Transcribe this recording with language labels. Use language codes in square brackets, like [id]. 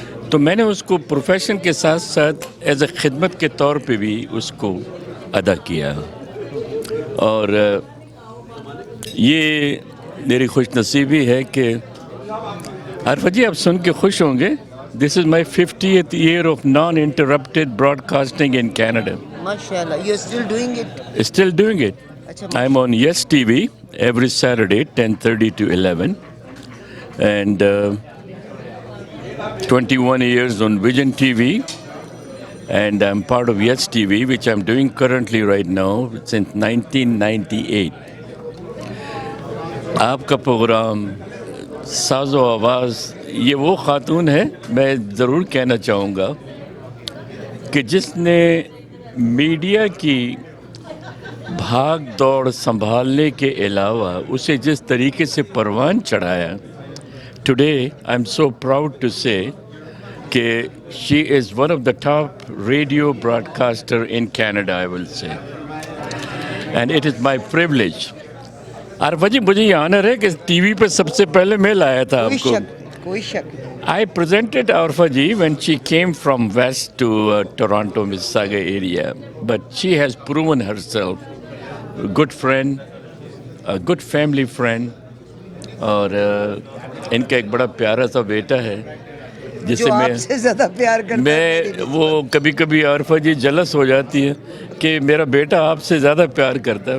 [ur] تو میں نے اس کو پروفیشن کے ساتھ ساتھ ایز اے خدمت کے طور پہ بھی اس کو ادا کیا. اور یہ میری خوش نصیبی ہے کہ عارفہ جی آپ سن کے خوش ہوں گے، [en] This is my 50th year of non-interrupted broadcasting in Canada. [ur] ماشاءاللہ. [en] You are still doing it? Still doing it. I'm on Yes TV every Saturday 10:30 to 11, and 21 years on Vision TV, and I'm part of Yes TV, which I'm doing currently right now since 1998. [ur] آپ کا programme ساز و آواز، یہ وہ خاتون ہے، میں ضرور کہنا چاہوں گا کہ جس نے میڈیا کی بھاگ دوڑ سنبھالنے کے علاوہ اسے جس طریقے سے پروان چڑھایا, [en] Today I am so proud to say کہ she is one of the top radio broadcaster in Canada, I will say, and it is my privilege. [ur] Arifa جی, مجھے یہ آنر ہے کہ ٹی وی پہ سب سے پہلے میں لایا تھا آپ کو. کوئی شک. [en] I presented Arfa ji when she came from west to Toronto, Mississauga area. But she has proven herself a good friend, a good family friend. [ur] اور ان کا ایک بڑا پیارا سا بیٹا ہے جسے جو آپ سے زیادہ پیار کرتا ہے. وہ کبھی کبھی عارفہ جی جلس ہو جاتی ہے کہ میرا بیٹا آپ سے زیادہ پیار کرتا ہے.